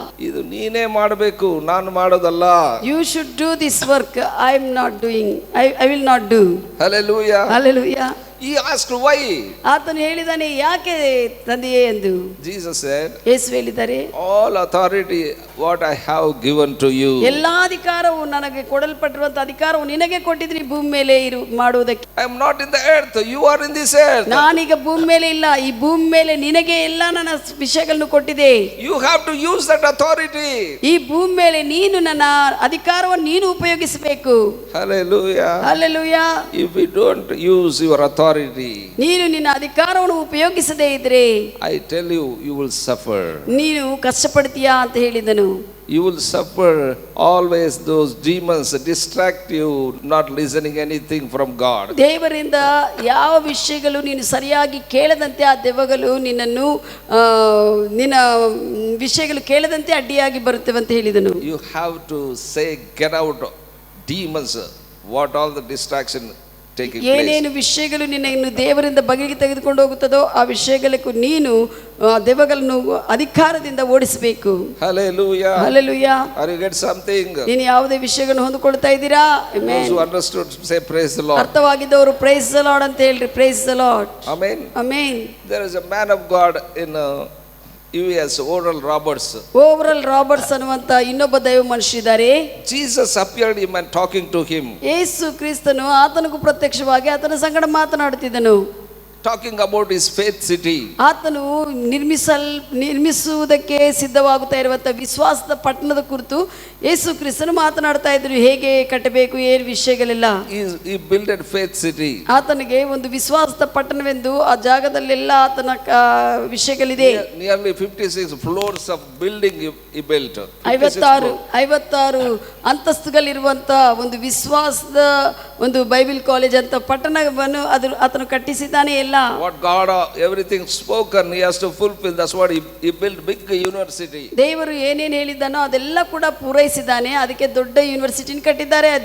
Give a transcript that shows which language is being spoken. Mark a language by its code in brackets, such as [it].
[kn] ಇದು ನೀನೇ ಮಾಡಬೇಕು, ನಾನು ಮಾಡೋದಲ್ಲ. [en] You should do this work. I am not doing. I will not do. Hallelujah. Hallelujah. He asked why. [kn] ಆತನು ಹೇಳಿದಾನೆ ಯಾಕೆ ತಂದೆಯೇ ಎಂದು. [en] Jesus said, [kn] ಯೇಸು ಹೇಳಿದ್ದಾರೆ, [en] all authority what I have given to you. [kn] ಎಲ್ಲಾ ಅಧಿಕಾರವು ನನಗೆ ಕೊಡಲ್ಪಟ್ಟಿರುವಂತ ಅಧಿಕಾರವು ನಿನಗೆ ಕೊಟ್ಟಿದ್ದೀನಿ ಭೂಮಿ ಮೇಲೆ ಮಾಡುವುದಕ್ಕೆ. [en] I am not in the earth, you are in this earth. [kn] ನಾನೀಗ ಭೂಮಿ ಮೇಲೆ ಇಲ್ಲ, ಈ ಭೂಮಿ ಮೇಲೆ ನಿನಗೆ ಎಲ್ಲ ನನ್ನ ವಿಷಯಗಳನ್ನು ಕೊಟ್ಟಿದೆ. [en] You have to use that authority. [kn] ಈ ಭೂಮಿ ಮೇಲೆ ನೀನು ನನ್ನ ಅಧಿಕಾರವನ್ನು ನೀನು ಉಪಯೋಗಿಸಬೇಕು. [en] Hallelujah. Hallelujah. If we don't use your authority, authority, [kn] ನೀನು ನಿನ್ನ ಅಧಿಕಾರವನ್ನು ಉಪಯೋಗಿಸದೇ ಇದ್ರೆ [en] I tell you, you will suffer. [kn] ನೀನು ಕಷ್ಟಪಡ್ತೀಯಾ ಅಂತ ಹೇಳಿದನು. [en] You will suffer always. Those demons distract you, not listening anything from God. [kn] ದೇವರಿಂದ ಯಾವ ವಿಷಯಗಳು ನೀನು ಸರಿಯಾಗಿ ಕೇಳದಂತೆ ಆ ದೆವ್ವಗಳು ನಿನ್ನನ್ನು ನಿನ್ನ ವಿಷಯಗಳು ಕೇಳದಂತೆ ಅಡ್ಡಿಯಾಗಿ ಬರುತ್ತವೆ ಅಂತ ಹೇಳಿದನು. [en] You have to say, get out, demons. What all the distraction taking place. [kn] ಏನೇನು ವಿಷಯಗಳು ನಿನ್ನನ್ನು ದೇವರಿಂದ ಬಗೆಗೆ ತೆಗೆದುಕೊಂಡು ಹೋಗುತ್ತದೋ ಆ ವಿಷಯಗಳಿಗೂ ನೀನು ದೆವ್ವಗಳನ್ನು ಅಧಿಕಾರದಿಂದ ಓಡಿಸಬೇಕು. [en] Hallelujah. Hallelujah. Are you get something? [kn] ನೀನು ಯಾವುದೇ ವಿಷಯಗಳನ್ನು ಹೊಂದಿಕೊಳ್ತಾ ಇದ್ದೀರಾ? [en] Those who understood say praise the Lord. [kn] ಅರ್ಥವಾಗಿದ್ದವರು [en] praise the lord [kn] ಅಂತ ಹೇಳ್ರಿ. [en] Praise the lord. Amen. Amen. There is a man of God in US, Oral Roberts. [kn] Overall Roberts ಅನ್ನುವಂತ ಇನ್ನೊಬ್ಬ ದೈವ ಮನುಷ್ಯ ಇದ್ದಾರೆ. [en] Jesus appeared him and talking to him. [kn] ಯೇಸು ಕ್ರಿಸ್ತನು ಆತನಿಗೂ ಪ್ರತ್ಯಕ್ಷವಾಗಿ ಆತನ ಸಂಗಡ ಮಾತನಾಡುತ್ತಿದ್ದನು. [en] Talking about his faith city. [kn] ಆತನು ನಿರ್ಮಿಸುವುದಕ್ಕೆ ಸಿದ್ಧವಾಗುತ್ತಾ ಇರುವಂತ ವಿಶ್ವಾಸದ ಪಟ್ಟಣದ ಕುರಿತು ಯೇಸು ಕ್ರಿಸ್ತನು ಮಾತನಾಡ್ತಾ ಇದ್ರು. ಹೇಗೆ ಕಟ್ಟಬೇಕು, ಏನು ವಿಷಯಗಳೆಲ್ಲ. [en] He built a faith city. [kn] ಆತನಿಗೆ ಒಂದು ವಿಶ್ವಾಸದ ಪಟ್ಟಣವೆಂದು ಆ ಜಾಗದಲ್ಲೆಲ್ಲ ಆತನ ವಿಷಯಗಳಿದೆ. [en] Nearly 56 floors of building he built. [kn] 56 ಅಂತಸ್ತುಗಳಿರುವಂತ ಒಂದು ವಿಶ್ವಾಸದ ಒಂದು ಬೈಬಲ್ ಕಾಲೇಜ್ ಅಂತ ಪಟ್ಟಣವನ್ನು ಆತನು ಕಟ್ಟಿಸಿದ್ದಾನೆ. ಎಲ್ಲ [en] what God everything spoken he has to fulfill. That's what he built big university. [kn] ದೇವರು ಏನೇನು ಹೇಳಿದ್ದಾನೋ ಅದೆಲ್ಲ ಕೂಡ ಪೂರೈಸಿದ್ದಾನೆ. ಅದಕ್ಕೆ ದೊಡ್ಡ ಯೂನಿವರ್ಸಿಟಿನ ಕಟ್ಟಿದ್ದಾರೆ.